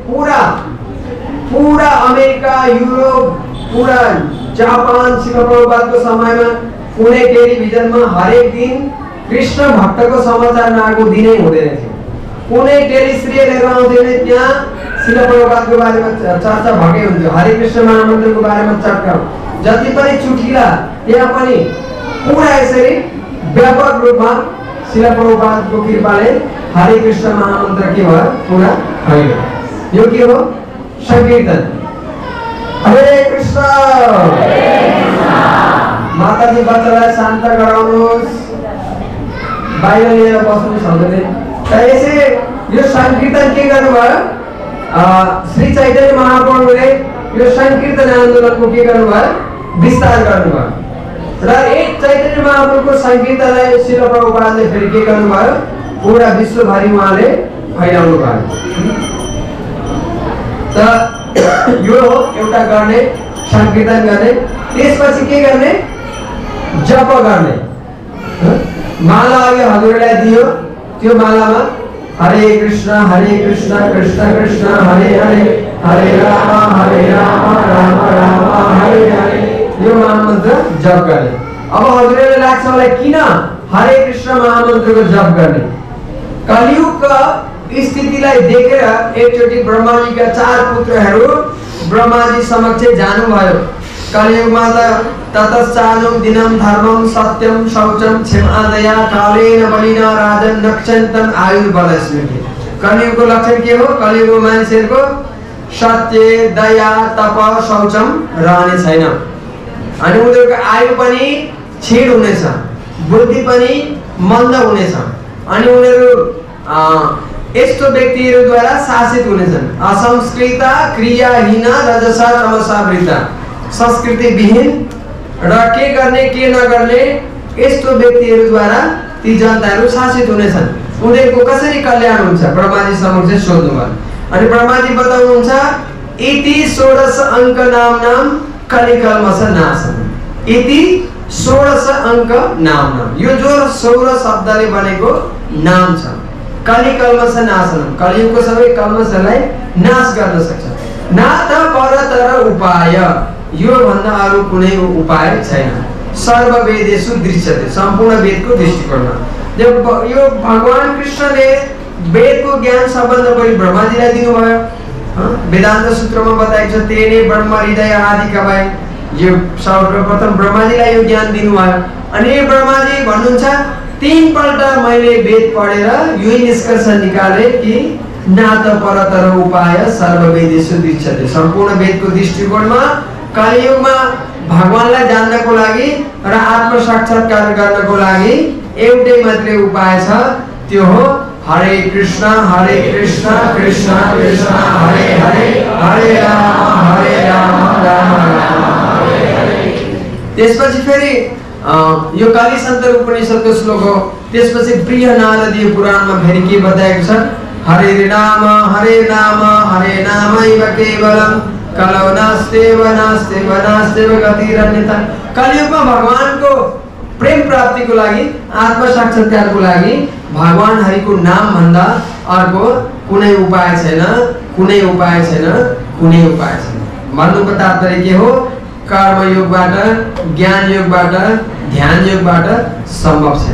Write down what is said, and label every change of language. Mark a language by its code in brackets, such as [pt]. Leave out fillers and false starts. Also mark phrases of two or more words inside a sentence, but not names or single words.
[ne] पूरा अमेरिका, युरोप, पूरा जापान शिल प्रभुपादको समयमा कुनै टेलिभिजनमा हरेक दिन कृष्ण भक्तको समाचार नआएको दिनै हुँदैन थियो। कुनै टेलिसिरियलहरू आउँदैन, त्यहाँ शिल प्रभुपादको बारेमा चर्चा भएकै हुन्थ्यो, हरे कृष्ण महामन्त्रको बारेमा चर्चा, जति पनि चुटकिला त्यहाँ पनि पूरा यसरी व्यापक रूपमा शिल प्रभुपादको कृपाले हरे कृष्ण महामन्त्र के भयो पूरा भयो। यो के हो संकीर्तन। हरे कृष्ण माताजी बच्चालाई शान्त गराउनुहोस्, बाहिर लिएर बस्नुहोस् हजुरले। त यसै यो संकीर्तन के गर्नुभयो, श्री चैतन्य महाप्रभुले यो संकीर्तन आन्दोलनको के गर्नुभयो, विस्तार गर्नुभयो र एक चैतन्य महाप्रभुको संकीर्तनलाई शिल प्रभुपादले फेरि के गर्नुभयो, पूरा विश्वभरि उहाँले फैलाउनु भयो। त यो हो एउटा गर्ने, संकीर्तन गर्ने। त्यसपछि के गर्ने, जप गर्ने। माला अघि हजुरलाई दियो, त्यो मालामा [sa] हरे कृष्ण कृष्ण कृष्ण हरे हरे, हरे राम राम राम हरे हरे, [ne] यो महामन्त्र जप गर्ने। अब हजुरले लाग्छ होला किन हरे कृष्ण महामन्त्रको जप गर्ने। कलियुगका स्थितिलाई देखेर एकचोटि ब्रह्माजीका 4 पुत्रहरू ब्रह्माजी समक्ष जानुभयो। कलियुगमा त [sa] ततश्चानुं दिनं धर्मं सत्यं शौचं क्षमा दया कालेन बलिना राजन नक्षन्तम आयुर्बल स्मृति। [ne] कलियुगको लक्षण के हो, कलियुगको मान्छेहरूको सत्य दया तप शौचम रहने छैन, अनि उनीहरूको आयु पनि क्षीण हुनेछ, बुद्धि पनि मन्द हुनेछ, अनि उनीहरू यस्तो व्यक्तिहरूद्वारा शासित हुनेछन्। [sa] असंस्कृत क्रियाहीन रजसा तमसा वृता, [ne] संस्कृति विहीन र के गर्ने के नगर्ने यस्तो व्यक्तिहरूद्वारा ती जनताहरू शासित हुनेछन्। उनीहरूको कसरी कल्याण हुन्छ? ब्रह्माजी समक्ष सोध्नुभयो अनि ब्रह्माजी बताउनुहुन्छ [sa] इति 16 अङ्क नाम कलिकल्मष नाशनम्। इति 16 अङ्क नाम, [ne] यो जो 16 शब्दले बनेको नाम छ। [sa] कलिकल्मष नाशनम्, [ne] कलियुगको सबै कल्मषलाई नाश गर्न सक्छ। [sa] ना त परतर उपाय, [ne] यो भन्दा अरु कुनै उपाय छैन। [sa] सर्व वेदेषु दृश्यते, [ne] सम्पूर्ण वेदको दृष्टिकोणमा। जब यो भगवान कृष्णले वेदको ज्ञान सबभन्दा बढी ब्रह्माजीलाई दिनुभयो। वेदान्त सूत्रमा बताएको छ [sa] तेने ब्रह्म हृदय आदि कवय, [ne] यो सर्वप्रथम ब्रह्माजीलाई यो ज्ञान दिनुभयो। अनि ब्रह्माजी भन्नुहुन्छ 3 पल्ट मैले वेद पढेर यो निष्कर्ष निकाले कि [sa] ना त परतर उपाय सर्व वेदेषु दृश्यते, [ne] सम्पूर्ण वेदको दृष्टिकोणमा कलियुगमा भगवानलाई जान्नको लागि र आत्म साक्षात्कार गर्नको लागि एउटै मात्रै उपाय छ, त्यो हो [sa] हरे कृष्ण कृष्ण कृष्ण हरे हरे, हरे राम राम राम हरे हरे। [ne] त्यसपछि फेरि यो काली सन्तर उपनिषदको श्लोक हो। त्यसपछि बृहनारदीय पुराणमा फेरि के बताएको छ? [sa] हरे नाम हरे नामैव केवलम् कलौ नास्तेव गतिरन्यथा। [ne] कलियुगमा भगवानको प्रेम प्राप्तिको लागि, आत्म साक्षात्कारको लागि भगवान हरिको नाम भन्दा अर्को कुनै उपाय छैन, कुनै उपाय छैन, कुनै उपाय छैन। भन्नुको तात्पर्य के हो? कर्म योगबाट, ज्ञान योगबाट, ध्यान योगबाट सम्भव छैन।